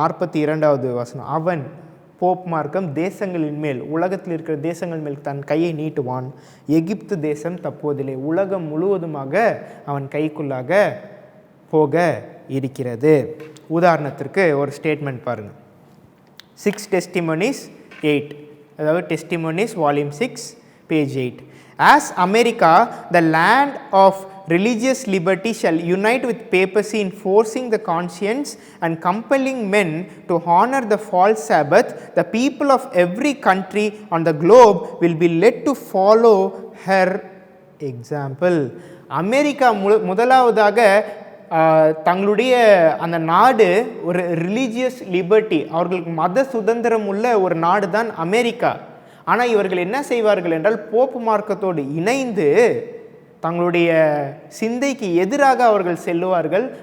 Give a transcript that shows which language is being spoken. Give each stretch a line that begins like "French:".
Tamil: 42வது வசனம், அவன் போப் மார்க்கம் தேசங்களின் மேல், உலகத்தில் இருக்கிற தேசங்கள் மேல் தன் கையை நீட்டுவான். எகிப்து தேசம் தப்போதில்லை, உலகம் முழுவதுமாக அவன் கைக்குள்ளாக போக இருக்கிறது. உதாரணத்திற்கு ஒரு ஸ்டேட்மெண்ட் பாருங்கள்.
English: 6 Testimonies 8,
Tamil: அதாவது
English: Testimonies Volume 6 Page 8. As America, the land of religious liberty, shall unite with papacy in forcing the conscience and compelling men to honor the false Sabbath, the people of every country on the globe will be led to follow her example.
Tamil: America முதலாவதாக தங்களுடைய அந்த நாடு ஒரு religious liberty, அவர்களுக்கு மத சுதந்திரம் உள்ள ஒரு நாடு தான் அமெரிக்கா. ஆனால் இவர்கள் என்ன செய்வார்கள் என்றால் போப்பு மார்க்கத்தோடு இணைந்து தங்களுடைய சிந்தைக்கு எதிராக அவர்கள் செல்லுவார்கள்.